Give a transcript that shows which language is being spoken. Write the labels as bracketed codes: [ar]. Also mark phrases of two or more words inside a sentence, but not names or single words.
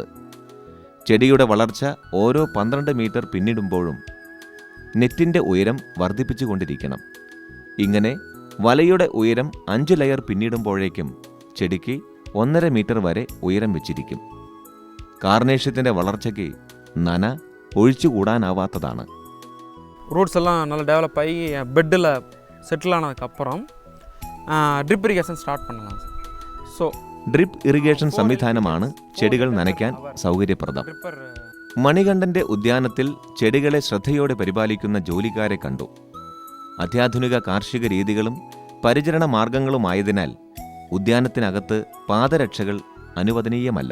[ml] ചെടിയുടെ വളർച്ച ഓരോ 12 മീറ്റർ പിന്നിടുമ്പോഴും നെറ്റിൻ്റെ ഉയരം വർദ്ധിപ്പിച്ചുകൊണ്ടിരിക്കണം. ഇങ്ങനെ വലയുടെ ഉയരം 5 ലെയർ പിന്നിടുമ്പോഴേക്കും ചെടിക്ക് 1.5 മീറ്റർ വരെ ഉയരം വെച്ചിരിക്കും. കാർനേഷ്യത്തിൻ്റെ വളർച്ചയ്ക്ക് നന ഒഴിച്ചുകൂടാനാവാത്തതാണ്. [ta] ரூட்ஸ் எல்லாம் நல்லா டெவலப் ஆகி பெட்டில் செட்டில் ஆனதுக்கப்புறம் [en] drip irrigation start [ta] பண்ணலாம் சார். ஸோ [en] drip irrigation [ml] സംവിധാനമാണ് ചെടികൾ നനയ്ക്കാൻ സൗകര്യപ്രദം. [ta] ட்ரிப்பர் [ml] മണികണ്ഠന്റെ ഉദ്യാനത്തിൽ ചെടികളെ ശ്രദ്ധയോടെ പരിപാലിക്കുന്ന ജോലിക്കാരെ കണ്ടു. അത്യാധുനിക കാർഷിക രീതികളും പരിചരണ മാർഗങ്ങളുമായതിനാൽ ഉദ്യാനത്തിനകത്ത് പാദരക്ഷകൾ അനുവദനീയമല്ല.